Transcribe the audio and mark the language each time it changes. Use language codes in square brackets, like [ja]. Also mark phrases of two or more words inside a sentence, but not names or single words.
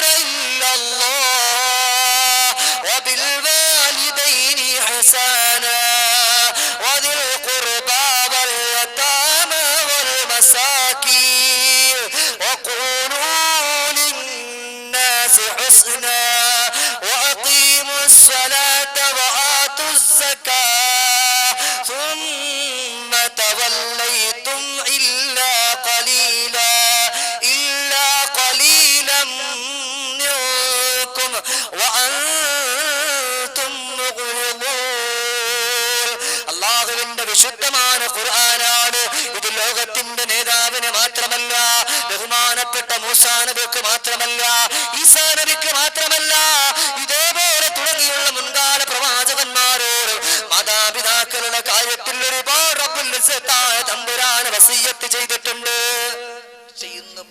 [ar] إلا الله وبالوالدين حسنا وذي القربى واليتامى والمساكين وقولوا للناس حسنا وأقيموا الصلاة وآتوا الزكاة ثم توليتم إلا قليلا منكم وأنتم مغرضون. [ml] അല്ലാഹുവിന്റെ വിശുദ്ധമായ ഖുർആനാണ് ഇത്. ലോകത്തിന്റെ നേതാവിന് മാത്രമല്ല, ബഹുമാനപ്പെട്ട മൂസാ നബിക്ക് മാത്രമല്ല, ഈസാ നബിക്ക് മാത്രമല്ല, ഇതേപോലെ തുടങ്ങിയുള്ള മുൻകാല പ്രവാചകന്മാരോട് മാതാപിതാക്കളുടെ കാര്യത്തിൽ ഒരുപാട് [ar] رب العزة [ml] തമ്പുരാൻ വസിയ്യത്ത് ചെയ്തിട്ടുണ്ട്.